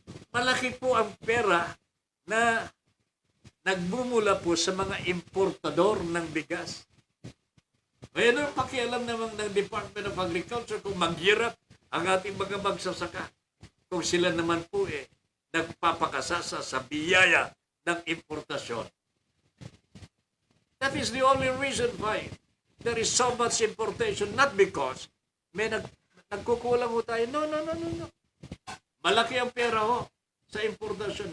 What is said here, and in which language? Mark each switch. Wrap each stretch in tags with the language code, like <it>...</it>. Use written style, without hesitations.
<tl>Malaki po ang pera na nagmumula po sa mga importador ng bigas. May ano pakialam naman ng Department of Agriculture kung maghirap ang ating mga magsasaka. Kung sila naman po nagpapakasasa sa biyaya ng importasyon.</tl> <en>That is the only reason why there is so much importation.</en> <tl>Not because may nagkukulang ho tayo. No. Malaki ang pera ho sa importasyon.</tl>